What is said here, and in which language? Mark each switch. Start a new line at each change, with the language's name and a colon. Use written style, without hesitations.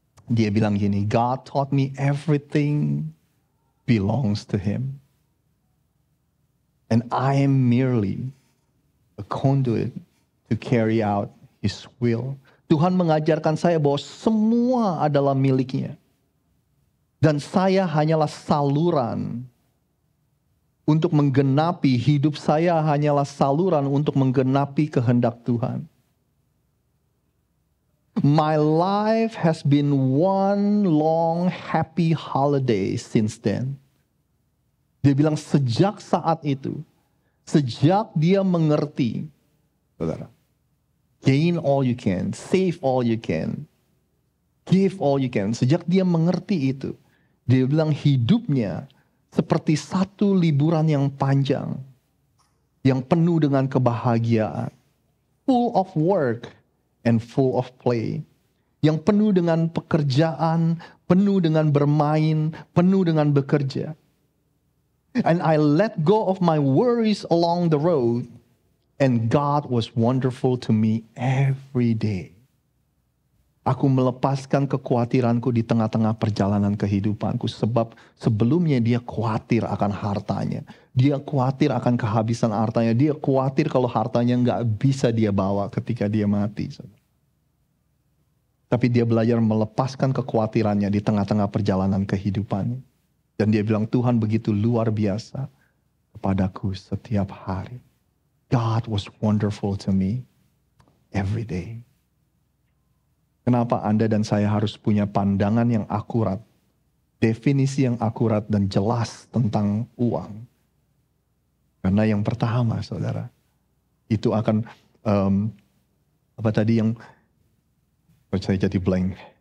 Indonesian: Dia bilang gini,
English: God taught me everything belongs to him. And I am merely a conduit to carry out his will.
Indonesian: Tuhan mengajarkan saya bahwa semua adalah miliknya. Dan saya hanyalah saluran untuk menggenapi, hidup saya hanyalah saluran untuk menggenapi kehendak Tuhan.
English: My life has been one long happy holiday since then.
Indonesian: Dia bilang sejak saat itu, sejak dia mengerti, saudara,
English: gain all you can,
Indonesian: save all you can, give all you can. Sejak dia mengerti itu, dia bilang hidupnya seperti satu liburan yang panjang, yang penuh dengan kebahagiaan,
English: full of work and full of play,
Indonesian: yang penuh dengan pekerjaan, penuh dengan bermain, penuh dengan bekerja.
English: And I let go of my worries along the road, and God was wonderful to me every day.
Indonesian: Aku melepaskan kekhawatiranku di tengah-tengah perjalanan kehidupanku, sebab sebelumnya dia khawatir akan hartanya. Dia khawatir akan kehabisan hartanya. Dia khawatir kalau hartanya nggak bisa dia bawa ketika dia mati. Tapi dia belajar melepaskan kekhawatirannya di tengah-tengah perjalanan kehidupannya. Dan dia bilang, Tuhan begitu luar biasa kepadaku setiap hari.
English: God was wonderful to me every day.
Indonesian: Kenapa Anda dan saya harus punya pandangan yang akurat, definisi yang akurat dan jelas tentang uang? Karena yang pertama, saudara, itu akan, apa tadi yang, saya jadi blank.